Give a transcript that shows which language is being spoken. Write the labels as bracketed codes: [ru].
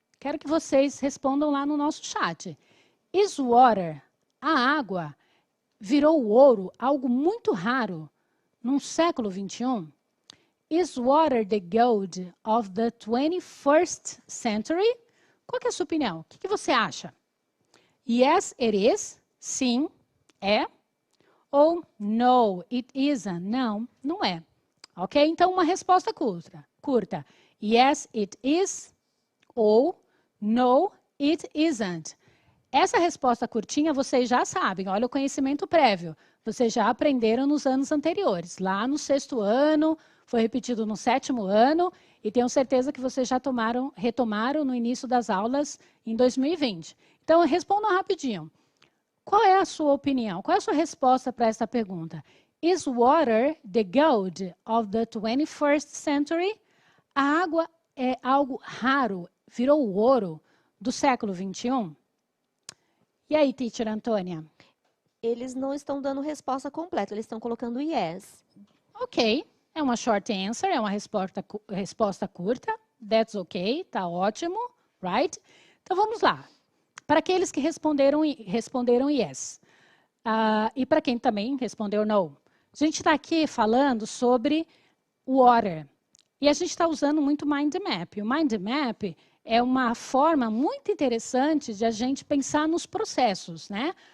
[pt] Quero que vocês respondam lá no nosso chat. [en] Is water, [pt] a água, virou ouro, algo muito raro, no século 21? [en] Is water the gold of the 21st century? [pt] Qual que é a sua opinião? O que você acha? [en] Yes, it is. [pt] Sim, é. Ou [en] no, it isn't. [pt] Não, não é. Ok? Então, uma resposta curta. [en] Yes, it is. [pt] Ou [en] no, it isn't. [pt] Essa resposta curtinha vocês já sabem. Olha o conhecimento prévio. Vocês já aprenderam nos anos anteriores. Lá no 6º ano, foi repetido no 7º ano. E tenho certeza que vocês já retomaram no início das aulas em 2020. Então, respondam rapidinho. Qual é a sua opinião? Qual é a sua resposta para essa pergunta? [en] Is water the gold of the 21st century? [pt] A água é algo raro, virou o ouro do século 21? E aí, teacher Antônia? Eles não estão dando resposta completa, eles estão colocando yes. Ok. É uma [en] short answer, [pt] é uma resposta curta. [en] That's okay, [pt] tá ótimo, [en] right? [pt] Então, vamos lá. Para aqueles que responderam yes. E para quem também respondeu no. A gente está aqui falando sobre water. E a gente está usando muito mind map. O mind map é uma forma muito interessante de a gente pensar nos processos, né?